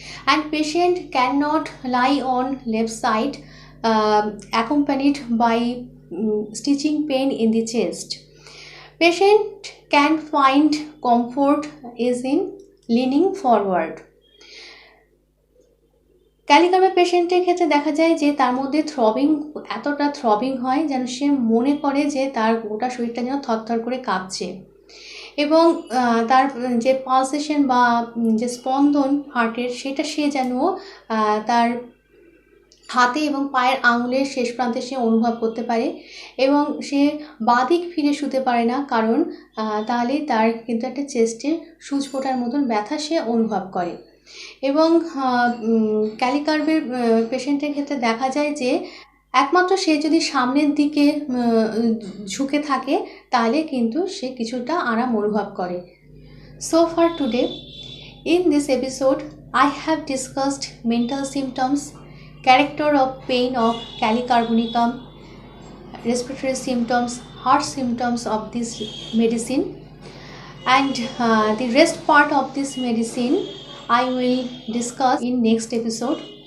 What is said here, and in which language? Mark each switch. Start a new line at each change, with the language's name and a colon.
English: And patient cannot lie on left side, accompanied by stitching pain in the chest. Patient can find comfort is in leaning forward.
Bangla: ক্যালিকার্পের পেশেন্টের ক্ষেত্রে দেখা যায় যে তার মধ্যে এতটা থ্রবিং হয় যেন সে মনে করে যে তার গোটা শরীরটা যেন থরথর করে কাঁপছে, এবং তার যে পালসেশন বা যে স্পন্দন হার্টের সেটা সে যেন তার হাতে এবং পায়ের আঙুলের শেষ প্রান্তে সে অনুভব করতে পারে, এবং সে বাদিক ফিরে শুতে পারে না, কারণ তাহলে তার কিন্তু একটা চেস্টে সূচ ফোটার মতন ব্যথা সে অনুভব করে। এবং ক্যালিকার্পের পেশেন্টের ক্ষেত্রে দেখা যায় যে একমাত্র সে যদি সামনের দিকে ঝুঁকে থাকে তাহলে কিন্তু সে কিছুটা আরাম অনুভব করে।
English: So far today, in this episode, I have discussed mental symptoms, character of pain of calicarbonicum, respiratory symptoms, heart symptoms of this medicine, and the rest part of this medicine I will discuss in next episode.